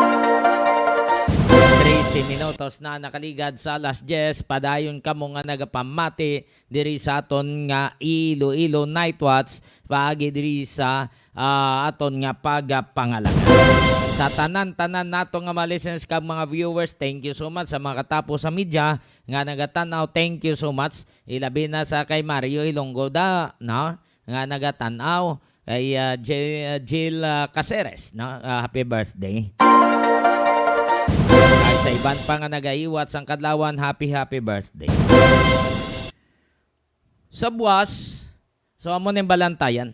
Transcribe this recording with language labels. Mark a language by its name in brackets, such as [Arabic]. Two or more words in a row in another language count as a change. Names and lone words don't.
[Hiligaynon] 13 minutos na nakaligad sa alas 10. Padayon kamo nga nagapamati diri sa aton nga Iloilo Night Watch paagi diri sa aton nga pagpangalaga. Sa tanan-tanan nato nga mga listeners kag mga viewers, [English] thank you so much [Hiligaynon] sa mga katapos sa media nga nagatanaw. [English] Thank you so much. [Hiligaynon] Ilabi na sa kay Mario Ilonggo da, no? Nga nagatanaw kay Jill Caceres, no? [English] Happy birthday. [Hiligaynon] Ay sa iban pa nga nagaiwat sang kadlawan, [English] happy birthday. [Hiligaynon] Sa buwas, so amo ning balantayan.